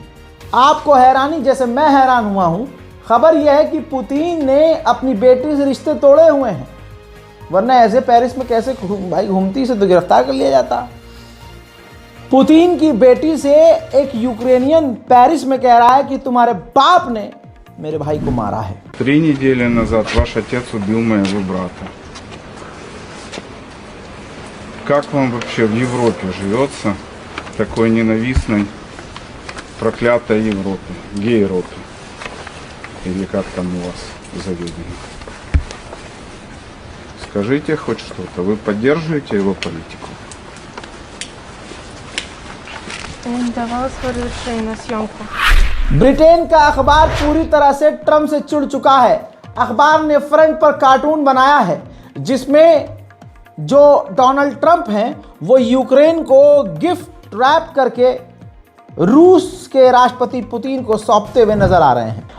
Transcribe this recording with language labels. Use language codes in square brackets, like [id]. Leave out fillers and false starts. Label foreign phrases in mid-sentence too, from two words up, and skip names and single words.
[hi] आपको हैरानी जैसे मैं हैरान हुआ हूँ, खबर यह है कि पुतिन ने अपनी बेटी से रिश्ते तोड़े हुए हैं, वरना ऐसे पेरिस में कैसे भाई घूमती से तो गिरफ्तार कर लिया जाता। पुतिन की बेटी से एक यूक्रेनियन पेरिस में कह रहा है कि तुम्हारे बाप ने मेरे भाई को मारा है। [ru] 3 недели назад ваш отец убил моего брата. Как вам вообще в Европе живется, такой ненавистной, проклятой Европе, гей-Европе, или как там у вас заведено? Скажите хоть что-то, вы поддерживаете его политику? Давала свое решение на съемку. [hi] ब्रिटेन का अखबार पूरी तरह से ट्रंप से चिढ़ चुका है। अखबार ने फ्रंट पर कार्टून बनाया है जिसमें जो डोनाल्ड ट्रंप हैं वो यूक्रेन को [en] gift wrap [hi] करके रूस के राष्ट्रपति पुतिन को सौंपते हुए नजर आ रहे हैं।